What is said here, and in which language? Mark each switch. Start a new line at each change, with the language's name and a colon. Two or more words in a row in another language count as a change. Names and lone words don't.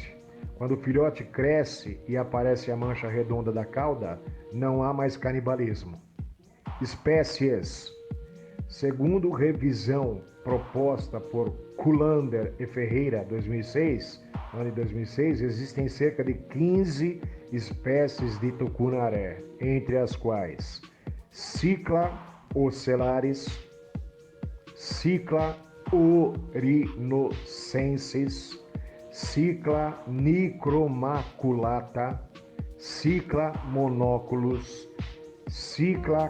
Portuguese: Quando o filhote cresce e aparece a mancha redonda da cauda, não há mais canibalismo. Espécies. Segundo revisão proposta por Kullander e Ferreira, 2006, ano de 2006, existem cerca de 15 espécies de tucunaré, entre as quais Cycla ocellaris, Cycla orinocensis, Cycla nicromaculata, Cycla monoculus, Cycla